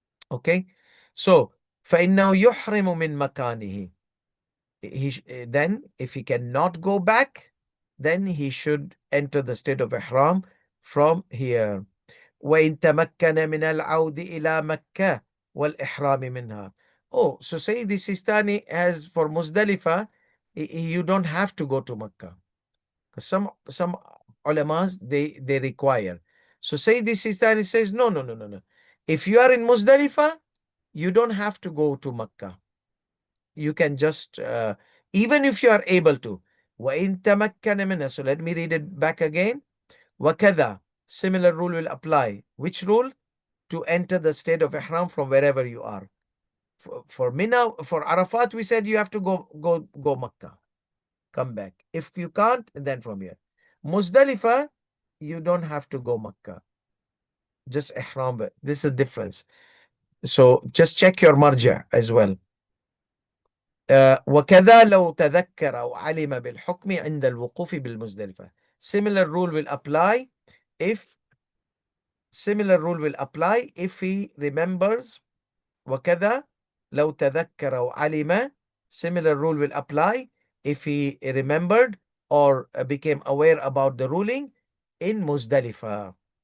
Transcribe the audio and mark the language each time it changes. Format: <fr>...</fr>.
<ar>Okay, so فإنه يحرم من مكانه.</ar> <en>Then if he cannot go back, then he should enter the state of Ihram from here.</en> <ar>وإن تمكن من العود إلى مكة والإحرام منها.</ar> <en>Oh, so Sayyidi Sistani has for Muzdalifah, you don't have to go to Makkah. Some ulamas, they require. So Sayyidi Sistani says, no. If you are in Muzdalifah, you don't have to go to Makkah. You can just, even if you are able to.</en> <ar>وَإِن تَمَكَّنَ مِنْهَا.</ar> <en>So let me read it back again.</en> <ar>وَكَذَا.</ar> <en>Similar rule will apply. Which rule? To enter the state of Ihram from wherever you are. For Mina, for Arafat, we said you have to go Makkah. Come back. If you can't, then from here. Muzdalifah, you don't have to go Makkah. Just Ihram. This is the difference. So just check your marja as well.</en> <ar>وكذا لو تذكر أو علم بالحكم عند الوقوف بالمزدلفة.</ar> <en>Similar rule will apply if he remembers.</en> <ar>وكذا لو تذكر أو علم.</ar> <en>Similar rule will apply if he remembered or became aware about the ruling in Muzdalifah.</en>